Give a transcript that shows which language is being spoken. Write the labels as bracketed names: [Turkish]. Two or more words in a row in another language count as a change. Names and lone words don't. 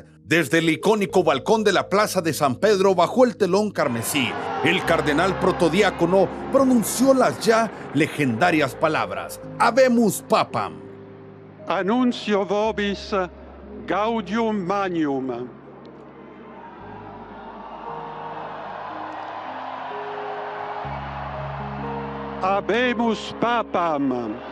[Spanish] Desde el icónico balcón de la Plaza de San Pedro bajó el telón carmesí. El cardenal protodiácono pronunció las ya legendarias palabras: [Latin] Habemus Papam. Annuncio vobis gaudium magnum. Habemus Papam.